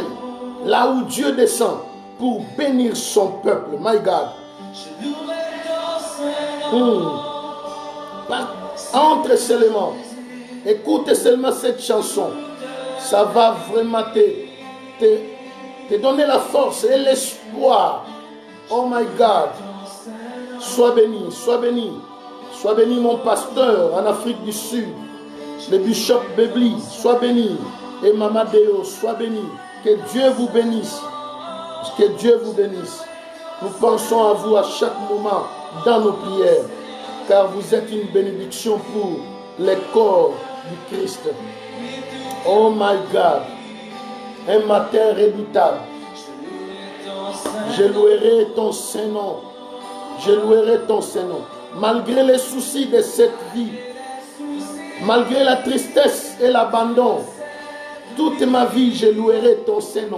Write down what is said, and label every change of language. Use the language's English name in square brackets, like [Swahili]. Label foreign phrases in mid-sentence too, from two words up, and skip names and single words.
[French] Là où Dieu descend pour bénir son peuple. [English] My God. [French] Entre seulement. Écoute seulement cette chanson. Ça va vraiment te donner la force et l'espoir. [English] Oh my God. [French] Sois béni, sois béni. Sois béni mon pasteur en Afrique du Sud. Le bishop Bebli, sois béni. Et Mama Deo, sois béni. Que Dieu vous bénisse. Que Dieu vous bénisse. Nous pensons à vous à chaque moment dans nos prières. Car vous êtes une bénédiction pour le corps du Christ. [English] Oh my God. [French] Un matin redoutable. Je louerai ton Saint-Nom. Je louerai ton Saint-Nom. Malgré les soucis de cette vie, malgré la tristesse et l'abandon, toute ma vie, je louerai ton Saint-Nom.